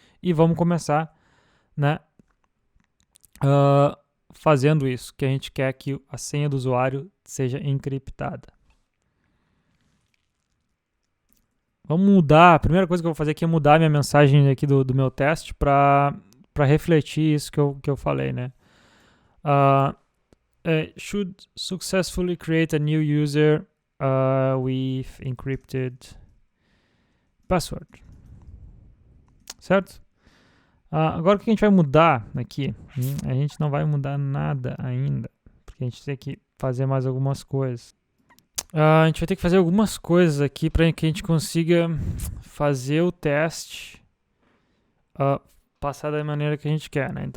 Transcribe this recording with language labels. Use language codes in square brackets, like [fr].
[pt] E vamos começar, né? Uh, fazendo isso, que a gente quer que a senha do usuário seja encriptada. Vamos mudar. A primeira coisa que eu vou fazer aqui é mudar a minha mensagem aqui do meu teste para refletir isso que eu falei, né? [en] Should successfully create a new user with encrypted password. [pt] Certo? Agora o que a gente vai mudar aqui? A gente não vai mudar nada ainda, porque a gente tem que fazer mais algumas coisas. A gente vai ter que fazer algumas coisas aqui para que a gente consiga fazer o teste passar da maneira que a gente quer, né?